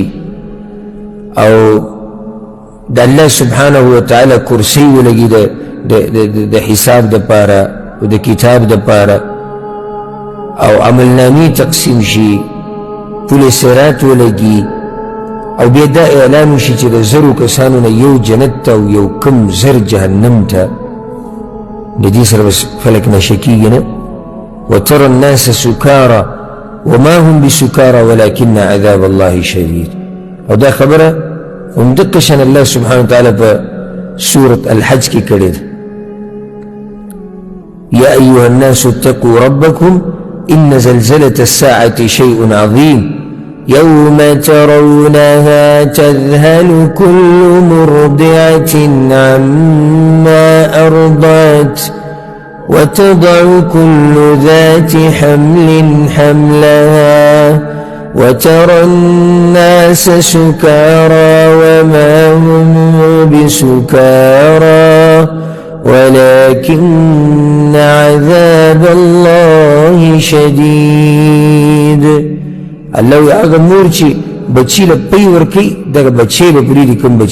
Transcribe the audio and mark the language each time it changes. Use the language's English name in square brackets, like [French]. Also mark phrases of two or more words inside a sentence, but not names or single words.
[Pashto] او د الله [Arabic] سبحانه وتعالی [Pashto] کرسی ولګي د حساب دپاره او د کتاب دپاره او عملنامې تقسیم شي، پل صراط ولګي او بیا دا اعلان وشي چې د زرو کسانو نه یو جنت ته او یو کم زر جهنم ته. د دې سره بس فلک نشه کېږي نه. [Arabic] وترى الناس سکارى وما هم بسکارى ولكن عذاب الله شدید. [Pashto] او دا خبره همدقه شان الله [Arabic] سبحانه وتعالی [Pashto] په سورة الحج کې کړې ده. [Arabic] یا ایها الناس اتقوا ربکم ان زلزلة الساعة شيء عظیم يوم ترونها تذهل كل مرضعة عما أرضعت وتضع كل ذات حمل حملها وترى الناس سكارى وما هم بسكارى ولكن عذاب الله شدید. [Pashto] الله وی هغه مور چې بچی له پی ورکوي دغه بچی به پرېږدي کوم بچی